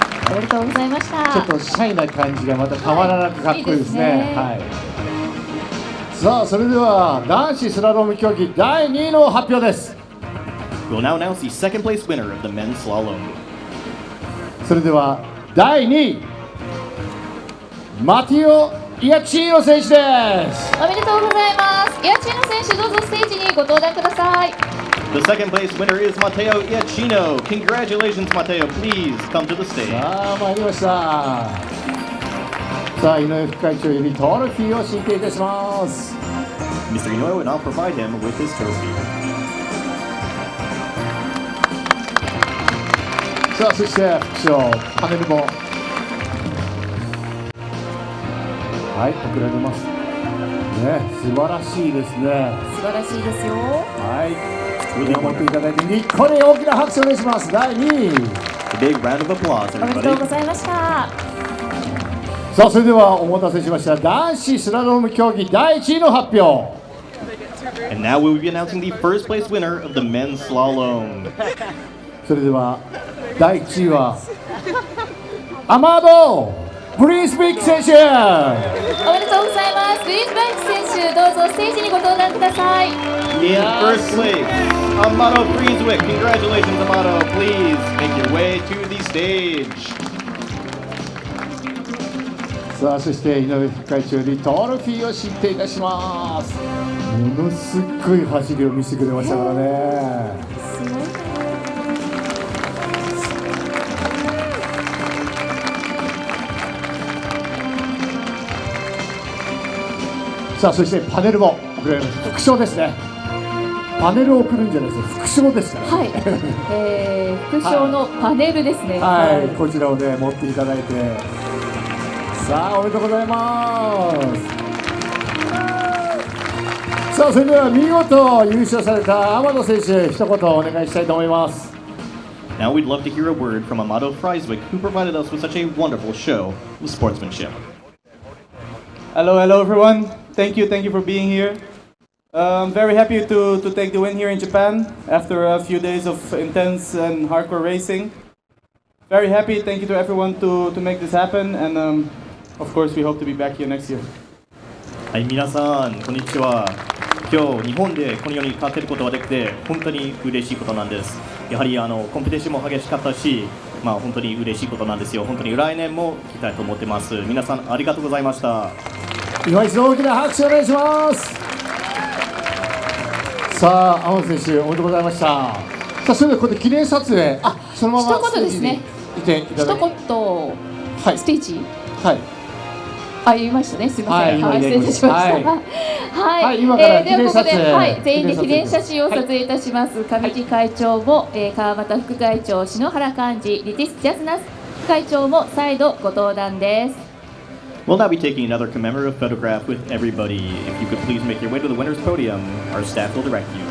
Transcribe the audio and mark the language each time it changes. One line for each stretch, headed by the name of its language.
Japanese: おめでとうございました。ちょっとシャイな感じがまたたまらなくかっこいいですね。はい。さあ、それでは男子スラローム競技第2位の発表です。
English: We will now announce the second place winner of the men's slalom.
Japanese: それでは第2位、マティオ・イアチーノ選手です。おめでとうございます。イアチーノ選手、どうぞステージにご登壇ください。
English: The second place winner is Matteo Iachino. Congratulations, Matteo. Please come to the stage.
Japanese: さあ、参りました。さあ、井上副会長よりトロフィーを進呈いたします。
English: Mr. Inoue will now provide him with his trophy.
Japanese: さあ、そして副賞パネルもはい、贈られます。素晴らしいですね。素晴らしいですよ。はい、見守っていただいてにっこり大きな拍手をお願いします。第2位。
English: A big round of applause,
Japanese: おめでとう
English: everybody.
Japanese: ございました。さあそれではお待たせしました、男子スラローム競技第1位の発表。
English: And now we will be announcing the first place winner of the men's slalom.
Japanese: それでは第1位はアマード・ブリンスビック選手。おめでとうございます。ブリンスバイク選手、どうぞステージにご登壇ください。
English: In first place, Amato Frieswick. Congratulations, Amato. Please make your way to the stage.
Japanese: さあそして井上副会長よりトロフィーを進呈いたします。ものすっごい走りを見せてくれましたからね。さあそしてパネルも送られます。副賞ですね。パネルを送るんじゃないです。副賞ですから、はい、副賞のパネルですね。はい、こちらをね持っていただいて、さあおめでとうございます。さあそれでは見事優勝された天野選手、一言お願いしたいと思います。
English: Now we'd love to hear a word from Amato Frieswick, who provided us with such a wonderful show of sportsmanship. Hello everyone. Thank you for being here. I'm very happy to take the win here in Japan after a few days of intense and hardcore racing. Very happy. Thank you to everyone to make this happen, and of course we hope to be back here next year.
Japanese: はい、皆さん、こんにちは。今日、日本でこのように勝てることができて、本当に嬉しいことなんです。やはりコンペティションも激しかったし、本当に嬉しいことなんですよ。本当に来年も来たいと思ってます。皆さん、ありがとうございました。今一度大きな拍手をお願いします。さあ、天野選手、おめでとうございました。さあ、それではここで記念撮影、そのまま一言ですね。いていただいて、一言、はい、ステージ。はい。言いましたね。すみません。はい、失礼いたしました。はい、今から記ではここで、念撮影、全員で記念写真を撮影いたします。上地会長も、川俣副会長、篠原幹事、リティス・ジャスナス会長も再度ご登壇です。
English: We'll now be taking another commemorative photograph with everybody. If you could please make your way to the winner's podium, our staff will direct you.